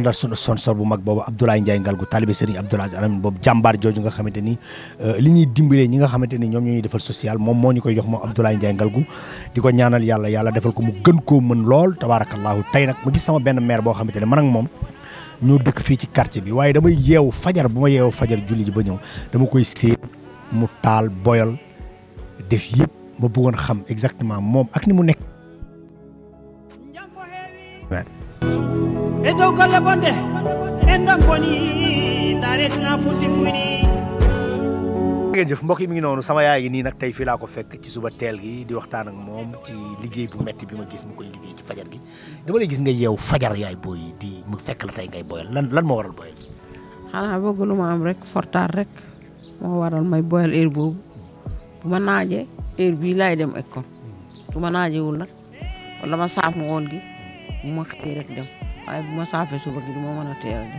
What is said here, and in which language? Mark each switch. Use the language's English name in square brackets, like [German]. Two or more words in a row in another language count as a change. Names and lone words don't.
[Wolof] àndal sunu sponsor bu mag boobu Abdoulaye Ndiaye Ngalgou talibé Serigne Abdoul Aziz Al Amine boobu jàmbaar jooju nga xamante ni li ñuy dimbalee ñi nga xamante ni ñoom ñoo ñuy defal social moom moo ñu koy jox moom Abdoulaye Ndiaye Ngalgou di ko ñaanal yàlla defal ko mu gën koo mën lool tabaarakallaahu tey nag ma gis sama benn maire boo xamante ne man ak moom ñoo dëkk fii ci quartier bi waaye damay yeewu fajar bu ma yeewu fajar julli ji ba ñëw dama koy séen mu taal boyal def yëpp ma bëggoon xam exactement moom ak ni mu nekk. [Fula] e dow golle bonde en ɗam boni daretna futti fuyni. [Wolof] ngeen jëf mbokk yi mi ngi noonu sama yaay gi nii nag tey fii laa ko fekk ci suba teel gi di waxtaan ak moom ci liggéey bu metti bi ma gis mu koy liggéey ci fajar gi dama lay gis nga yeew fajar yaay booy di mu fekk la tey ngay boyal lan moo waral boyal. xanaa bëgg lu ma am rek fortaar rek moo waral may boyal heure boobu bu ma naajee heure bii laay dem école su ma naajewul nag wala ma saaf ngoon gi bu ma xëyee rek dem waaye bu ma saafee suba gi du ma mën a teel a dem.